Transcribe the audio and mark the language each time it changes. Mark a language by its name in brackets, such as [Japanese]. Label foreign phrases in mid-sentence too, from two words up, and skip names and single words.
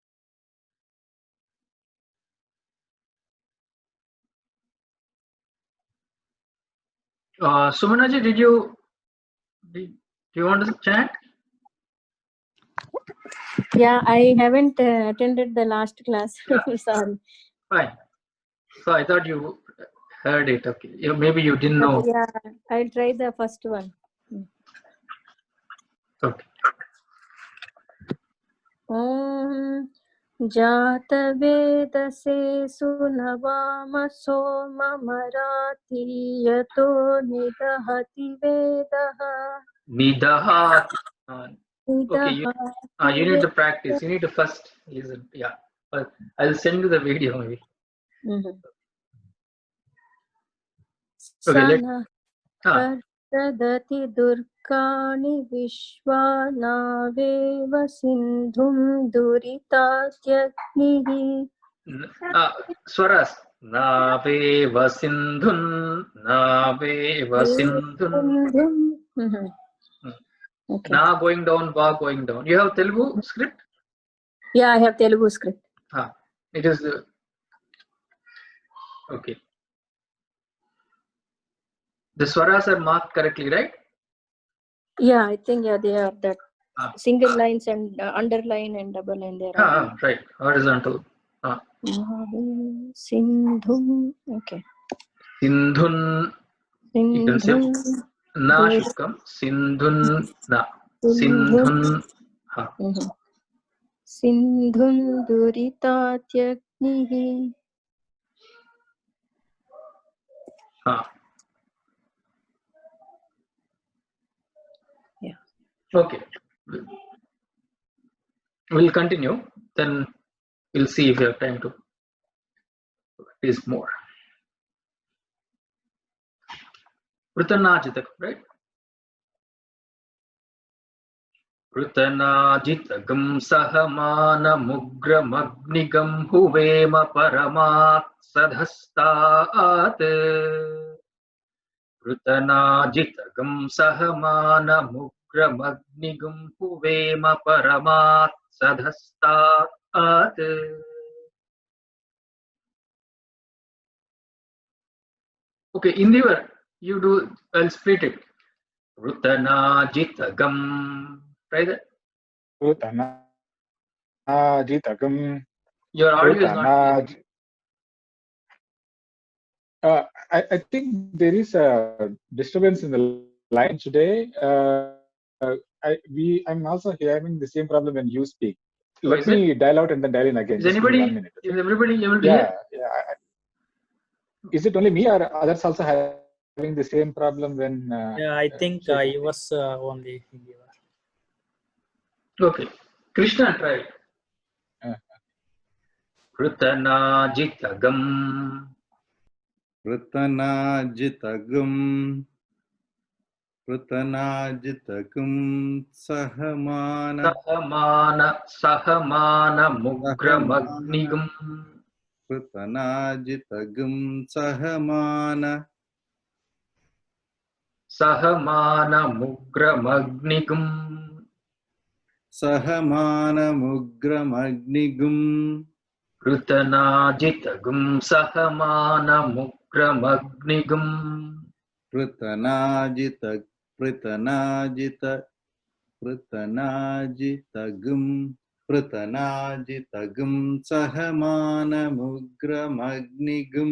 [English] Sumanaji, do you want to chant? Yeah, I haven't attended the last class. Yeah. Sorry. Fine. So I thought you heard it. Okay. Maybe you didn't know. Yeah, I'll try the first one. Okay. [Sanskrit] ओम् जात वेदसे सुनवाम सोम मराति यतो निदहाति वेदः. Nidahat. [English] Okay. You [Sanskrit] Nidahati [English] need to practice. You need to first listen. Yeah. But I'll send you the video maybe. Okay. [Sanskrit] तदति दुर्काणि विश्वनावेव सिन्धुम् दुरितात्यग्निः. स्वराः। नावेव सिन्धुन्. नावेव सिन्धुन्. [English] Okay. Na going down, va going down. You have Telugu script? Yeah, I have Telugu script. It is okay. The swaras are marked correctly, right? Yeah, I think they are that single lines and underline and double line there. Right, horizontal. Sindhum. Okay. [Sanskrit] Sindhun. You can say na should come. सिन्धुन् न। सिन्धुन्. सिन्धुन् दुरितात्यग्निः. [English] Yeah. Okay. We'll continue. Then we'll see if we have time to practice more. Pritanajitak, right? [Sanskrit] पृतनाजितकम् सहमान मुग्रमग्निगम् हुवेम परमात् सधस्तात्. पृतनाजितकम् सहमान मुग्रमग्निगम् हुवेम परमात् सधस्तात्. [English] Okay, Indivar, you do, I'll split it. Pritanajitakam. Try that. [Sanskrit] Pritanajitakam. [English] Your audio is not clear. I think there is a disturbance in the line today. I'm also having the same problem when you speak. Let me dial out and then dial in again. Is everybody able to hear? Yeah. Is it only me or others also having the same problem when? Yeah, I think yours only. Okay, Krishna, try it. [Sanskrit] Pritanajitakam. Pritanajitakam. पृतनाजितकम् सहमान mugramagnigam. पृतनाजितकम् सहमान सहमानमुग्रमग्निगुम् सहमानमुग्रमग्निगुम् पृतनाजितगुम् सहमानमुग्रमग्निगुम् पृतनाजित पृतनाजित पृतनाजितगुम् पृतनाजितगुम् सहमानमुग्रमग्निगुम्